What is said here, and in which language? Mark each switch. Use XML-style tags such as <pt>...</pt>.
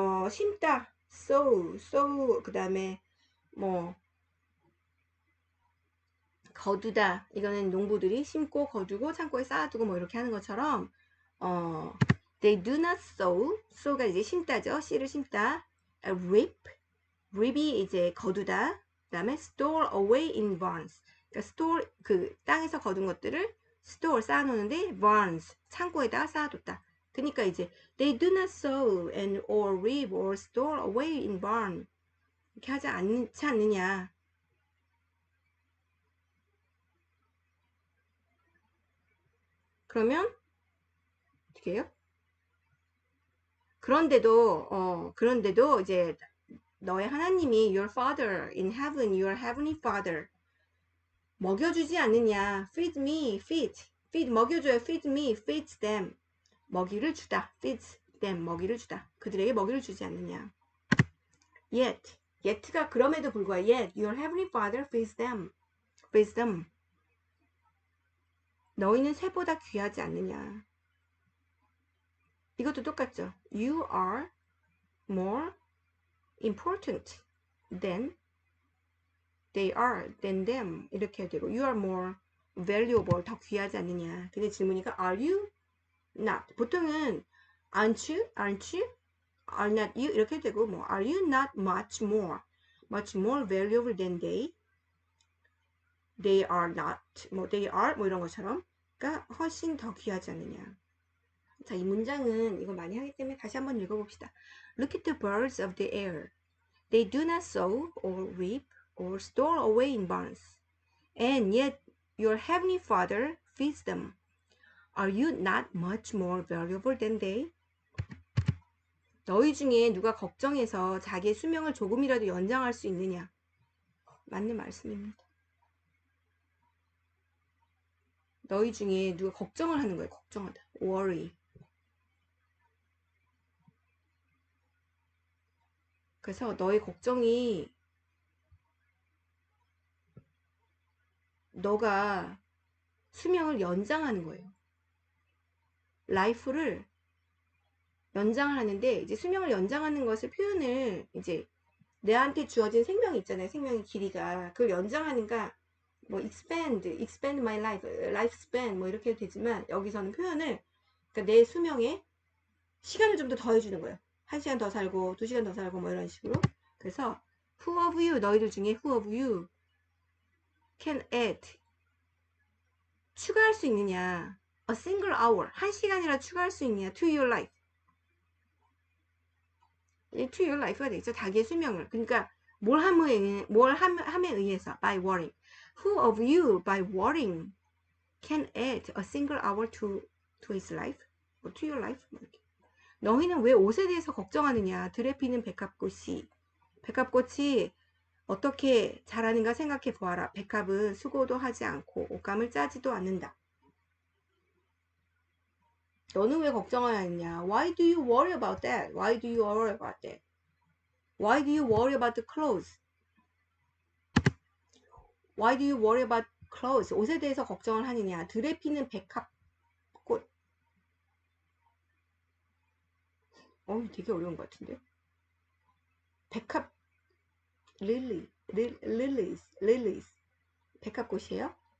<ko>심다, sow 그 다음에 뭐 거두다. 이거는 농부들이 심고 거두고 창고에 쌓아두고 뭐 이렇게 하는 것처럼</ko> <en>they do not sow</en> <ko>가 이제 심다죠. 씨를 심다. reap이 이제 거두다. 그 다음에</ko> <en>store away in barns.</en> <ko>그러니까 store 그 땅에서 거둔 것들을 store 쌓아놓는데 barns 창고에다가 쌓아뒀다. 그러니까 이제</ko> <en>they do not sow and or reap or store away in barn.</en> <ko>이렇게 하지 않지 않느냐. 그러면 어떻게 해요? 그런데도 이제 너의 하나님이</ko> <en>your father in heaven, your heavenly father</en> <ko>먹여주지 않느냐.</ko> <en>feed me, feed</en> <ko>먹여줘요.</ko> <en>feed me, feeds them</en> <ko>먹이를 주다.</ko> <en>feeds them</en> <ko>먹이를 주다. 그들에게 먹이를 주지 않느냐.</ko> <en>yet가</en> <ko>그럼에도 불구하고</ko> <en>yet your heavenly father feeds them.</en> <ko>너희는 새보다 귀하지 않느냐. 이것도 똑같죠.</ko> <en>You are more important than they are, than them.</en> <ko>이렇게 해야 되고</ko> <en>you are more valuable,</en> <ko>더 귀하지 않느냐. 근데 질문이니까</ko> <en>are you not.</en> <ko>보통은</ko> <en>aren't you, are not you</en> <ko>이렇게 해도 되고 뭐</ko> <en>are you not much more valuable than they are not,</en> <ko>뭐</ko> <en>they are</en> <ko>뭐 이런 것처럼 그러니까 훨씬 더 귀하지 않느냐. 자, 이 문장은 이거 많이 하기 때문에 다시 한번 읽어봅시다.</ko> <en>Look at the birds of the air. They do not sow or reap or store away in barns. And yet your heavenly Father feeds them. Are you not much more valuable than they?</en> <ko>너희 중에 누가 걱정해서 자기의 수명을 조금이라도 연장할 수 있느냐? 맞는 말씀입니다. 너희 중에 누가 걱정을 하는 거예요. 걱정하다. worry. 그래서 너의 걱정이 너가 수명을 연장하는 거예요. 라이프를 연장을 하는데 이제 수명을 연장하는 것을 표현을 이제 내한테 주어진 생명이 있잖아요. 생명의 길이가 그걸 연장하는가 뭐</ko> <en>expand my lifespan</en> <ko>뭐 이렇게 해도 되지만 여기서는 표현을 그러니까 내 수명에 시간을 좀 더 더해주는 거예요. 1시간 더 살고 2시간 더 살고 뭐 이런 식으로. 그래서</ko> <en>who of you</en> <ko>너희들 중에</ko> <en>who of you can add</en> <ko>추가할 수 있느냐</ko> <en>a single hour</en> <ko>1시간이라 추가할 수 있느냐</ko> <en>to your life to your life</en> <ko>가 되겠죠. 자기의 수명을. 그러니까 뭘 함에 의해서</ko> <en>by worrying. Who of you by worrying can add a single hour to his life? or to your life?</en> <ko>너희는 왜 옷에 대해서 걱정하느냐. 들에 피는 백합꽃이 어떻게 자라는가 생각해 보아라. 백합은 수고도 하지 않고 옷감을 짜지도 않는다. 너는 왜 걱정하느냐?</ko> <en>Why do you worry about that? Why do you worry about that? Why do you worry about the clothes? Why do you worry about clothes?</en> <ko>옷에 대해서 걱정을 하느냐? 들에 피는 백합꽃. 되게 어려운 것 같은데. 백합 lilies. 백합꽃이에요?</ko>